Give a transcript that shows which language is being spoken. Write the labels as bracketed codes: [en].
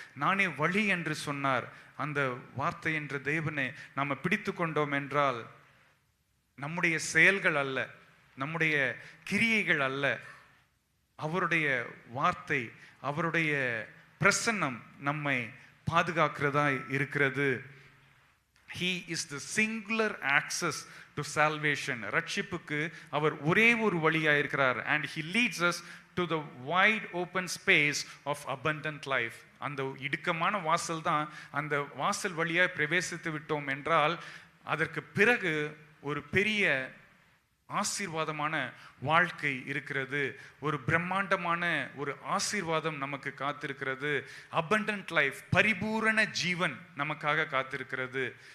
[ta] நானே வழி என்று சொன்னார். அந்த வார்த்தை என்ற தேவனை நாம் பிடித்து கொண்டோம் என்றால் நம்முடைய செயல்கள் அல்ல, நம்முடைய கிரியைகள் அல்ல, அவருடைய வார்த்தை, அவருடைய பிரசன்னம் நம்மை பாதுகாக்கிறதா இருக்கிறது. [en] He is the singular access to salvation. [ta] ரட்சிப்புக்கு அவர் ஒரே ஒரு வழியாக இருக்கிறார். [en] And he leads us to the wide open space of abundant life. [ta] அந்த இடுக்கமான வாசல் தான். அந்த வாசல் வழியாக பிரவேசித்து விட்டோம் என்றால் அதற்கு பிறகு ஒரு பெரிய ஆசீர்வாதமான வாழ்க்கை இருக்கிறது. ஒரு பிரம்மாண்டமான ஒரு ஆசீர்வாதம் நமக்கு காத்திருக்கிறது. [en] abundant life, [ta] பரிபூரண ஜீவன் நமக்காக காத்திருக்கிறது.